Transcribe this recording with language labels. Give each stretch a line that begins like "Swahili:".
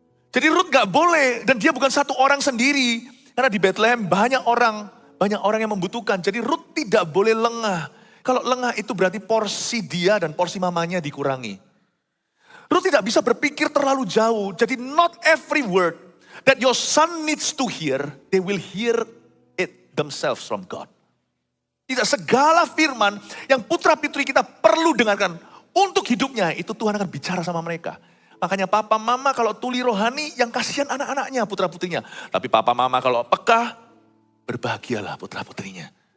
Indonesian: Jadi Ruth nggak boleh, dan dia bukan satu orang sendiri. Karena di Bethlehem banyak orang yang membutuhkan. Jadi Ruth tidak boleh lengah. Kalau lengah itu berarti porsi dia dan porsi mamanya dikurangi. Ruth tidak bisa berpikir terlalu jauh.
English: Jadi not every word that your son needs to hear, they will hear it themselves from God.
Indonesian: Tidak segala firman yang putra-putri kita perlu dengarkan untuk hidupnya, itu Tuhan akan bicara sama mereka. Makanya papa mama kalau tuli rohani yang kasihan anak-anaknya, putra-putrinya. Tapi papa mama kalau peka, berbahagialah putra-putrinya.